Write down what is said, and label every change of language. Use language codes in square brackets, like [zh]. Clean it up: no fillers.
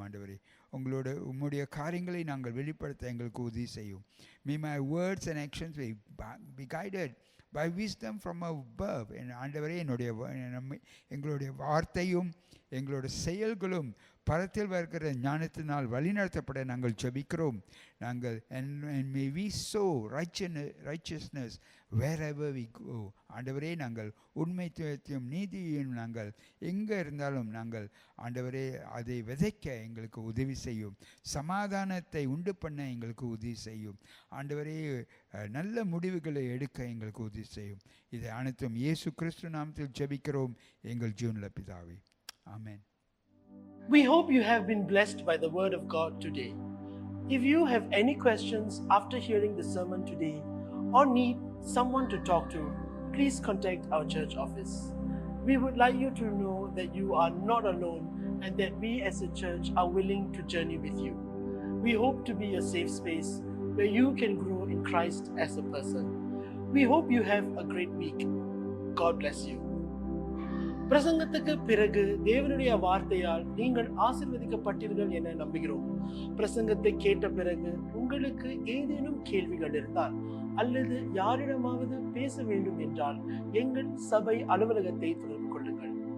[ta] ஆண்டவரே, உம்முடைய காரியங்களை நாங்கள் வெளிப்படுத்த எங்களுக்கு உதவி செய்யும். [en] May my words and actions be guided by wisdom from above. [ta] ஆண்டவரே, எங்களுடைய வார்த்தையும் எங்களுடைய செயல்களும் பரத்தில் வருகிற ஞானத்தினால் வழிநடத்தப்பட நாங்கள் ஜெபிக்கிறோம். [en] and may we sow righteousness wherever we go. [ta] ஆண்டவரே, நாங்கள் உண்மைத்துவத்தையும் நீதியையும் நாங்கள் எங்கே இருந்தாலும் நாங்கள் ஆண்டவரே அதை விதைக்க எங்களுக்கு உதவி செய்யும். சமாதானத்தை உண்டு பண்ண எங்களுக்கு உதவி செய்யும். ஆண்டவரே, நல்ல முடிவுகளை எடுக்க எங்களுக்கு உதவி செய்யும். இதை அனைத்தும் இயேசு கிறிஸ்து நாமத்தில் ஜெபிக்கிறோம் எங்கள் ஜீவனுள்ள பிதாவே. ஆமென். [en] We hope you have been blessed by the word of God today. If you have any questions after hearing the sermon today or need someone to talk to, please contact our church office. We would like you to know that you are not alone and that we as a church are willing to journey with you. We hope to be a safe space where you can grow in Christ as a person. We hope you have a great week. God bless you. [ta] பிரசங்கத்துக்கு பிறகு தேவனுடைய வார்த்தையால் நீங்கள் ஆசீர்வதிக்கப்பட்டீர்கள் என நம்புகிறோம். பிரசங்கத்தை கேட்ட பிறகு உங்களுக்கு ஏதேனும் கேள்விகள் இருந்தால் அல்லது யாரிடமாவது பேச வேண்டும் என்றால் எங்கள் சபை அலுவலகத்தை தொடர்பு கொள்ளுங்கள்.